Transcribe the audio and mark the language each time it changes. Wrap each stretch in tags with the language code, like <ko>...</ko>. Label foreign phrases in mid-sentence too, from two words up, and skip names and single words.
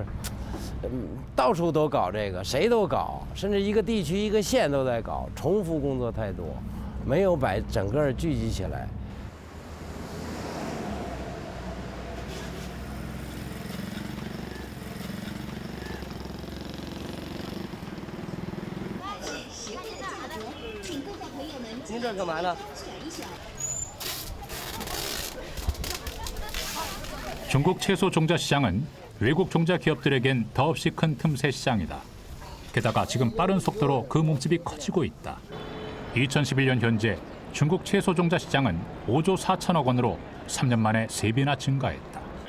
<zh>到处都搞这个，谁都搞，甚至一个地区一个县都在搞，重复工作太多，没有把整个聚集起来。您这干嘛呢？</zh> <ko>중국 채소 종자 시장은 외국 종자 기업들에겐 더없이 큰 틈새 시장이다. 게다가 지금 빠른 속도로 그 몸집이 커지고 있다. 2011년 현재 중국 채소 종자 시장은 5조 4천억 원으로 3년 만에 3배나 증가했다.</ko>